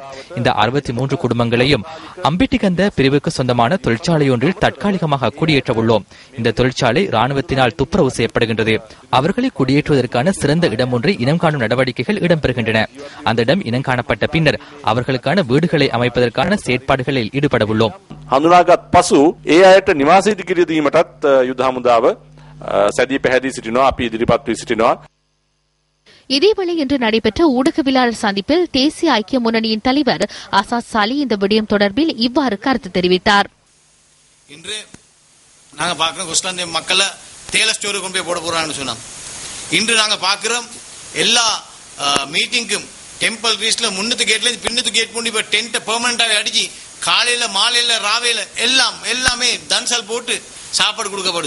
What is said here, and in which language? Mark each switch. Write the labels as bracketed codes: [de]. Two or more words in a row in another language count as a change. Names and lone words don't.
[ta] இந்த 63 குடும்பங்களையும் அம்பிட்டிகந்த பிரிவுக்கு சொந்தமான தொழிற்சாலை ஒன்றில் தற்காலிகமாக குடியேற்ற உள்ளோம். இந்த தொழிற்சாலை ராணுவத்தினால் துப்புரவு செய்யப்படுகின்றது. அவர்களை குடியேற்றுவதற்கான சிறந்த இடம் ஒன்றை இனம் காணும் நடவடிக்கைகள் இடம்பெறுகின்றன. அந்த இடம் இனம் காணப்பட்ட பின்னர் அவர்களுக்கான வீடுகளை அமைப்பதற்கான செயற்பாடுகளில் ஈடுபட உள்ளோம். [si] හඳුනාගත් පසු ඒ අයට නිවාස ඉදිකර දීමටත් යුද හමුදාව සැදී පැහැදී සිටිනවා. අපි ඉදිරිපත් වී සිටිනවා. [ta] இதேவேளை இன்று நடைபெற்ற ஊடகவியலாளர் சந்திப்பில் தேசிய ஐக்கிய முன்னணியின் தலைவர் ஆசாத் சாலி இந்த விடயம் தொடர்பில் இவ்வாறு கருத்து தெரிவித்தார். இன்று நாங்க பார்க்கிறோம் கொஸ்லாந்தை மக்களை தேயிலை ஸ்டோருக்கு கொண்டு போய் போட போறாங்கன்னு சொன்னாங்க. இன்று நாங்க பார்க்கிறோம் எல்லா மீட்டிங்கும் டெம்பிள் ரீஸ்ல முன்னத்து கேட்ல பின்னத்து கேட் பண்ணி இப்ப டென்ட் பெர்மனண்டாவே அடிச்சு காலையில மாலையில ராவையில எல்லாமே தன்சல் போட்டு சாப்பாடு கொடுக்கப்படுது.